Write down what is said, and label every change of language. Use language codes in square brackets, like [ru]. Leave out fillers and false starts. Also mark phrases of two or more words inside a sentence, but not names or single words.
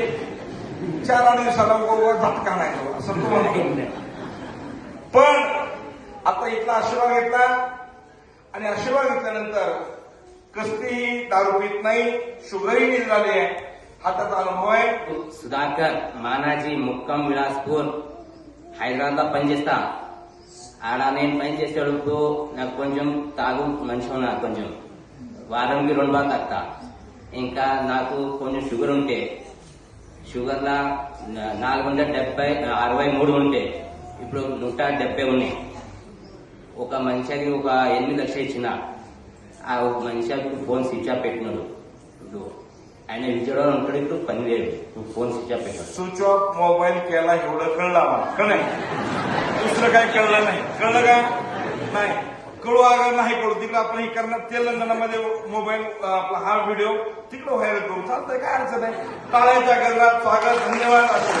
[mr] 4-8 दिवसाला बरोबर झटका नाही तो, असं तो म्हणतो. पण आता इथला आशीर्वाद घेतला आणि आशीर्वाद घेतल्यानंतर कसलीही दारू पीत नाही, शुगरही नील झाली आहे. हा त्याचा अनुभव आहे. सुधाकर मानाजी, मुक्काम बिलासपूर, [te] హైదరాబాద్ పనిచేస్తా. ఆడ నేను పనిచేసేటప్పుడు నాకు కొంచెం తాగు మంచిగా ఉన్నా, కొంచెం వారంకి 2 బాగా తాగుతా. ఇంకా నాకు కొంచెం షుగర్ ఉంటే, షుగర్లా 463 ఉంటే ఇప్పుడు 170 ఉన్నాయి. ఒక మనిషికి ఒక 8 లక్షలు ఇచ్చిన. ఆ ఒక మనిషికి [en] phone switch off [te] పెట్టినాడు. ఇప్పుడు ఆయన విజయవాడ ఉంటాడు, ఇప్పుడు పని లేదు, [en] phone switch off [te] పెట్టాడు. [en] switch off [mr] मोबाईल केला एवढं कळलं आम्हाला, कळलं? दुसरं काही कळलं नाही. कळलं का? नाही कळू. अगर नाही कळू तिकडे आपण हे करणार तेलंगणामध्ये मोबाईल आपला हा व्हिडिओ तिकडे व्हायरल करू. चालतंय, काय अडचण नाही. टाळ्याच्या गजरात स्वागत, धन्यवाद.